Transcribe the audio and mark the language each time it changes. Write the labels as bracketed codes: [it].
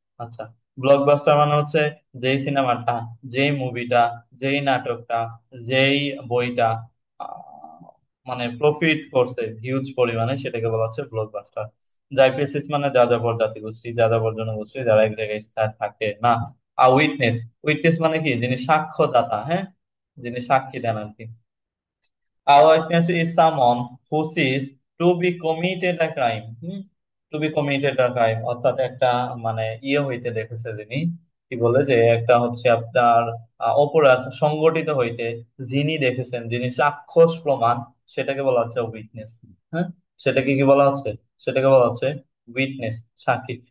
[bn] আচ্ছা, ব্লকবাস্টার মানে হচ্ছে যেই সিনেমাটা, যেই মুভিটা, যেই নাটকটা, যেই বইটা মানে প্রফিট করছে হিউজ পরিমাণে, সেটাকে বলা হচ্ছে ব্লকবাস্টার। জাইপেসিস মানে যাযাবর জাতিগোষ্ঠী, যাযাবর জনগোষ্ঠী যারা এক জায়গায় স্থায়ী থাকে না। উইটনেস, উইটনেস মানে কি যিনি সাক্ষ্যদাতা, হ্যাঁ যিনি সাক্ষী দেন আর কি। [en] A witness is someone who sees to be committed a crime. To be committed a crime [bn] অর্থাৎ একটা মানে ইয়ে হইতে দেখেছে যিনি, কি বলে যে একটা হচ্ছে আপনার অপরাধ সংগঠিত হইতে যিনি দেখেছেন, যিনি সাক্ষ্য প্রমাণ, সেটাকে বলা হচ্ছে উইটনেস। হ্যাঁ, সেটাকে কি বলা হচ্ছে, সেটাকে বলা হচ্ছে উইটনেস, সাক্ষী।